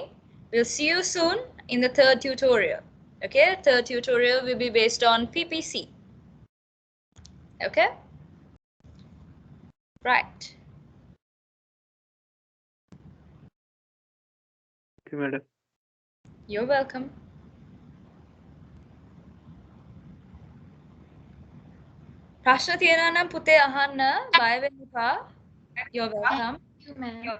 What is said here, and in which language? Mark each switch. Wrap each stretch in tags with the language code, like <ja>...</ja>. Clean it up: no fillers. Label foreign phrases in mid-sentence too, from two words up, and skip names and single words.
<en>We'll see you soon in the third tutorial. Okay, third tutorial will be based on PPC. Okay? Right. Thank you, madam. You're welcome.</en> <si>ප්‍රශ්න තියෙනවා නම් පුතේ අහන්න බය වෙන්න එපා.</si> <en>You're welcome. Thank you, ma'am.</en>